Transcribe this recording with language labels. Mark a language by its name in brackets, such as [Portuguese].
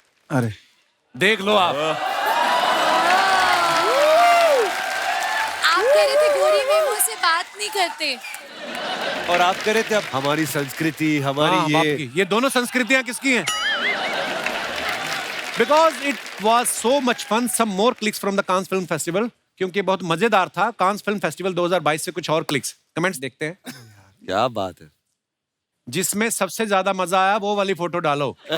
[Hindi] अरे देख लो आप। आप कह रहे थे गोरी में मुझसे बात नहीं करते। और आप कह रहे थे अब हमारी संस्कृति, हमारी हाँ, बाप की। ये दोनों संस्कृतियां किसकी हैं? [English] Because it was so much fun. Some more clicks from the Cannes Film Festival. [Hindi] क्योंकि बहुत मजेदार था। कांस फिल्म फेस्टिवल 2022 से कुछ और क्लिक्स, कमेंट्स देखते हैं। क्या बात है। जिसमें सबसे ज्यादा मजा आया वो वाली फोटो डालो।